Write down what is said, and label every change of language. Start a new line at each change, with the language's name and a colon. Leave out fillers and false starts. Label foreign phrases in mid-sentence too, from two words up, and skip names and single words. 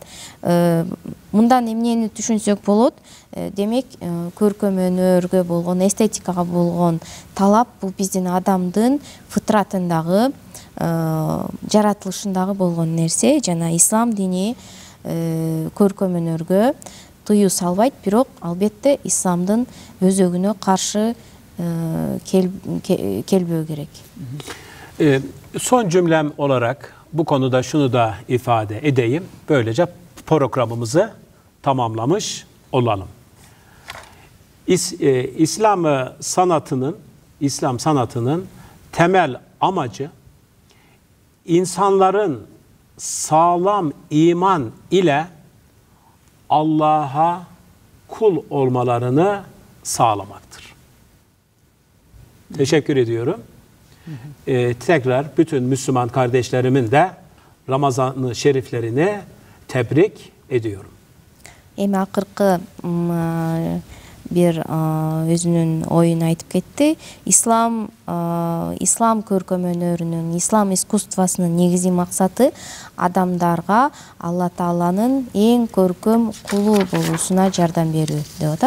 Kyrgyz: Мындан эмнени түшүнсөк болот? Демек, көркөм өнөргө болгон, эстетикага болгон талап бул биздин адамдын фытратындагы, жаратылышындагы болгон нерсе. Жана ислам дини көркөм өнөргө тыюу салбайт, бирок албетте исламдын өзөгүнө каршы келбөө керек.
Turkish: Son cümlem olarak bu konuda şunu da ifade edeyim. Böylece programımızı tamamlamış olalım. İslam sanatının temel amacı insanların sağlam iman ile Allah'a kul olmalarını sağlamaktır. Teşekkür ediyorum. Tekrar bütün Müslüman kardeşlerimin de Ramazan-ı şeriflerini tebrik ediyorum.
Kyrgyz: Эми акыркы бир өзүнүн оюн айтып кетти. Ислам көркөм өнөрүнүн, ислам искусствосунун негизги максаты адамдарга Алла Тааланын эң көркөм кулу болуусуна жардам берүү деп атат.